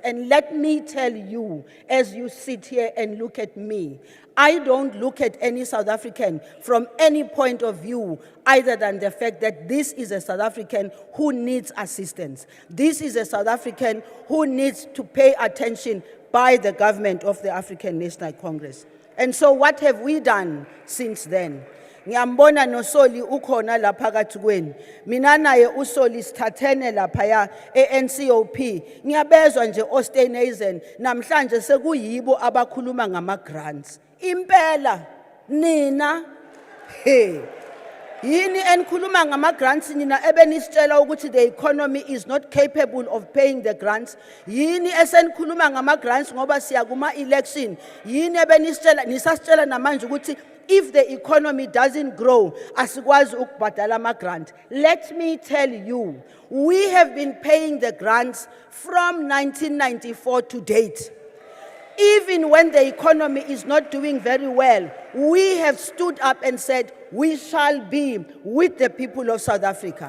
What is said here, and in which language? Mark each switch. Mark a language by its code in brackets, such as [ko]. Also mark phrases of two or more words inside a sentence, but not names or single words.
[en] And let me tell you, as you sit here and look at me, I don't look at any South African from any point of view other than the fact that this is a South African who needs assistance. This is a South African who needs to pay attention by the government of the African National Congress. And so what have we done since then? [zu] Ngiyambona nosoli ukhona lapha kaThukweni. Mina naye usoli sithathene lapha ya eNCOP. Ngiyabezwa nje Osteinhazen namhlanje sekuyibo abakhuluma ngama grants. Impela nina yini enikhuluma ngama grants nina ebenisitshela ukuthi [en] the economy is not capable of paying the grants. [zu] Yini esenikhuluma ngama grants ngoba siya kuma election. Yini ebenisitshela nisasitshela namanje ukuthi [en] if the economy doesn't grow, [zu] asikwazi ukubhadala ama grant. [en] Let me tell you, we have been paying the grants from 1994 to date. Even when the economy is not doing very well, we have stood up and said, we shall be with the people of South Africa.